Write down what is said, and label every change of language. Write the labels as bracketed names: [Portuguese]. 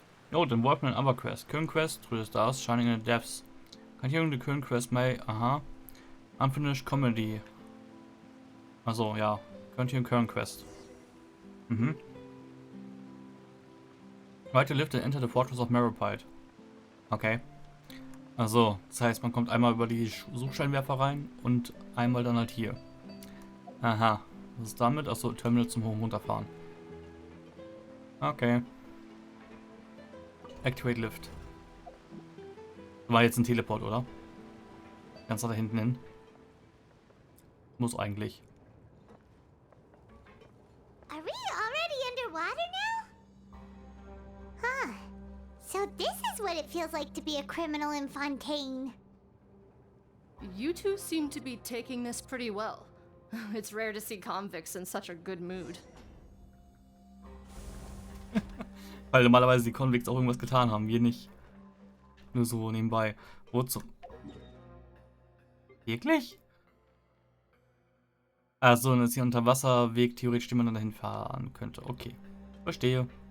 [English] Note, involvement in other quests. Current quest through the stars, shining in the depths. Continuing the current quest may, unfinished comedy. [German] Also, ja. [English] Continue current quest. Right to lift and enter the Fortress of Meripede. Okay. [German] Also, das heißt, man kommt einmal über die Suchscheinwerfer rein und einmal dann halt hier. Aha. Was ist damit? Achso, Terminal zum Hoch- und Runterfahren. Okay. [English] Activate Lift. [German] War jetzt ein Teleport, oder? Ganz da hinten hin. Muss eigentlich. [English] Are we already underwater now? Huh. So this is what it feels like to be a criminal in Fontaine. You two seem to be taking this pretty well. It's rare to see convicts in such a good mood. [German] Weil normalerweise die Convicts auch irgendwas getan haben, wir nicht. Nur so nebenbei. Wozu? Wirklich? Also, das ist hier Unterwasserweg, theoretisch, den man dann dahin fahren könnte. Okay. Verstehe.